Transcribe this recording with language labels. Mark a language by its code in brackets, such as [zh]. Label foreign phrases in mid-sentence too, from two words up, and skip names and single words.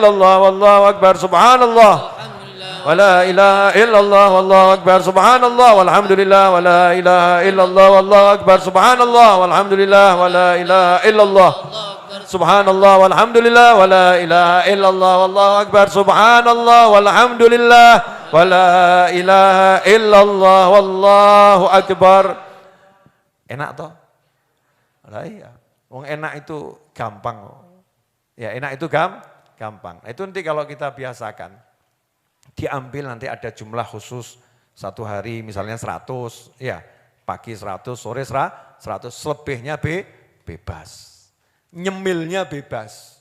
[ar] الله والله أكبر سبحان الله ولا إله إلا الله والله أكبر سبحان الله والحمد لله ولا إله إلا الله والله أكبر سبحان الله والحمد لله ولا إله إلا الله سبحان الله والحمد لله ولا إله إلا الله والله أكبر سبحان الله والحمد لله ولا إله إلا الله والله أكبر. [id] Enak toh? Lah iya. Wong enak itu gampang. Ya enak itu gampang. Itu nanti kalau kita biasakan, diambil nanti ada jumlah khusus satu hari misalnya 100, ya pagi 100, sore 100, selebihnya bebas. Nyemilnya bebas.